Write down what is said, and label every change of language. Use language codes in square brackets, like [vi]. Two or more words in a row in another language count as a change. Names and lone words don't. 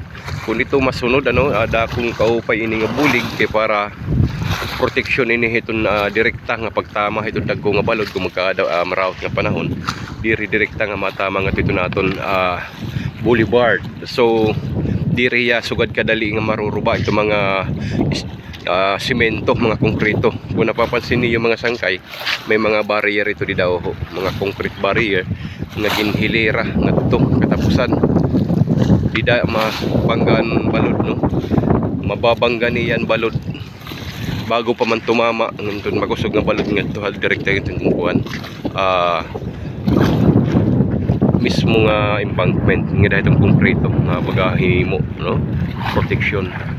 [war] Kung ito masunod ano, ada kung kaupay ini nga bulig kay para protection ini hiton direkta nga pagtama hiton dagko nga balod kung magkaada marawt nga panahon diri direkta nga matama nga ito naton boulevard. So diri ya sugad kadali nga maruruba ito mga simento, mga konkreto. Kung napapansin niyo mga sangkay, may mga barrier ito di daw, mga [en] concrete barrier [war] nga ginhilera nga ito katapusan di da mabanggan balod no, mababanggan niyan balod bago pa man tumama ngunton magusog nga balod nga ito direkta itong kuan mismo nga embankment nga dahil itong konkreto nga bagahimo no, protection.